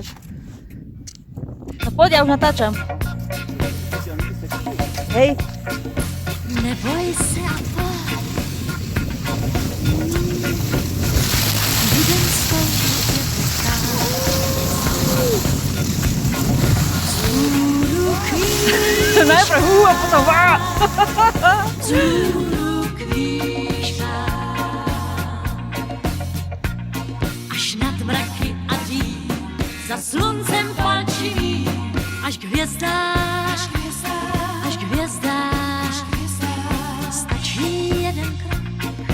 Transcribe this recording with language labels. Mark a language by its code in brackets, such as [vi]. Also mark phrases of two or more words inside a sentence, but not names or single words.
[sk] No poď, ja už natáčam. Hej. Neboj sa, poď. Budem s tou najprv a potom vá. [cs] Až nad mraky a dým, za sluncem palčivý, až k hvězdách, až k hvězdách, stačí jeden krok.